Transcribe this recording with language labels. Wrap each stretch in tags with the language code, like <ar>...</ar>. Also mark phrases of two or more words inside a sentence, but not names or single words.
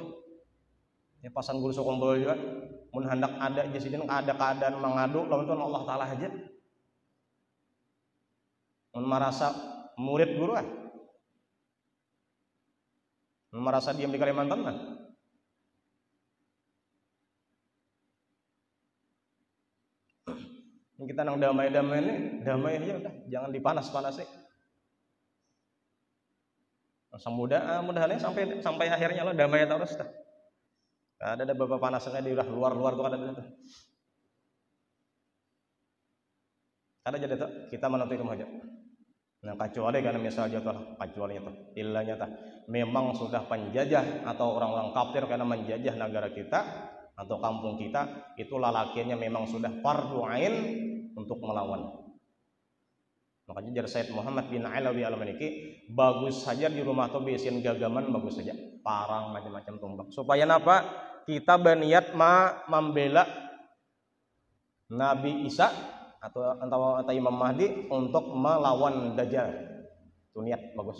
<bjn>Ya pasan guru kumpul juga. Mun hendak ada di sini ada keadaan mengadu lawan Tuhan Allah Taala aja. Mun merasa murid guru ah. Mun merasa diam di Kalimantan kan. Kita nang damai-damai ini, damai aja udah, jangan dipanas-panasi. Mudah-mudahan sampai akhirnya lo damai terus dah. Ada beberapa panasnya di luar tuh ada tuh. Ada jadi tuh kita menuntut ilmu aja. Nah kecuali karena misalnya tuh kecualinya tuh ilahnya tuh memang sudah penjajah atau orang-orang kafir karena menjajah negara kita atau kampung kita itu lalakiannya memang sudah fardu ain untuk melawan. Makanya jar Said Muhammad bin Alawi al-Maliki bagus saja di rumah tuh biasin gagaman bagus saja parang macam-macam tumbak supaya apa kita berniat membela Nabi Isa atau Imam Mahdi untuk melawan Dajjal. Itu niat bagus.</bjn>